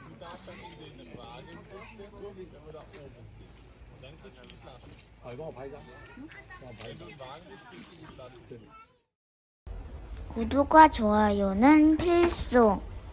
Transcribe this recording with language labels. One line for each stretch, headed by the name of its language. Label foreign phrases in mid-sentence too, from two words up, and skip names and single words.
German: Fahrscheine in den Wagen sitzen, wenn wir da oben sind. Und dann kriegst du die Flasche.
Korean: 아, 이거 봐야지.
German: Wenn du im Wagen bist, kriegst du die Flasche.
Korean: 구독과 좋아요는 필수.